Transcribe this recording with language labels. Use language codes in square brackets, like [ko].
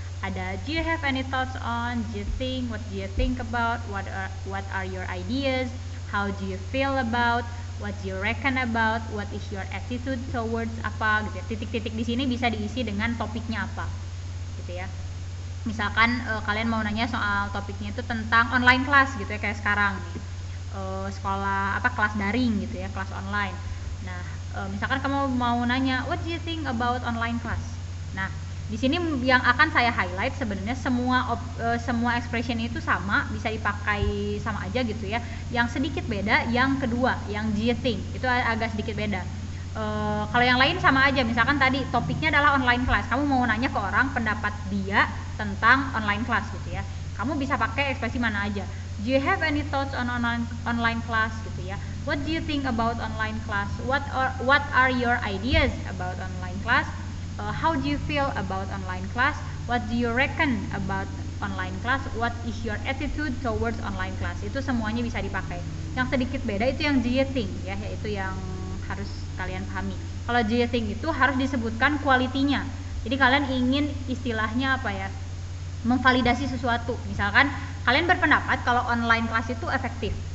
[en] Ada do you have any thoughts on, do you think, what do you think about, what are your ideas, how do you feel about, what do you reckon about, what is your attitude towards [id] apa gitu ya. Titik-titik di sini bisa diisi dengan topiknya apa gitu ya. Misalkan kalian mau nanya soal topiknya itu tentang online class gitu ya, kayak sekarang nih, sekolah apa, kelas daring gitu ya, kelas online. Nah misalkan kamu mau nanya [en] what do you think about online class. [id] Nah di sini yang akan saya highlight sebenarnya semua expression itu sama, bisa dipakai sama aja gitu ya. Yang sedikit beda yang kedua, yang [en] do you think [id] itu agak sedikit beda. Kalau yang lain sama aja, misalkan tadi topiknya adalah online class, kamu mau nanya ke orang pendapat dia tentang online class gitu ya, kamu bisa pakai ekspresi mana aja. [en] Do you have any thoughts on online class [id] gitu ya. [en] What do you think about online class? What are your ideas about online class? How do you feel about online class? What do you reckon about online class? What is your attitude towards online class? [id] Itu semuanya bisa dipakai. Yang sedikit beda itu yang [en] do you think [id] ya, yaitu yang harus kalian pahami. Kalau do you think itu harus disebutkan kualitinya. Jadi kalian ingin istilahnya apa ya, memvalidasi sesuatu. Misalkan kalian berpendapat kalau online class itu efektif.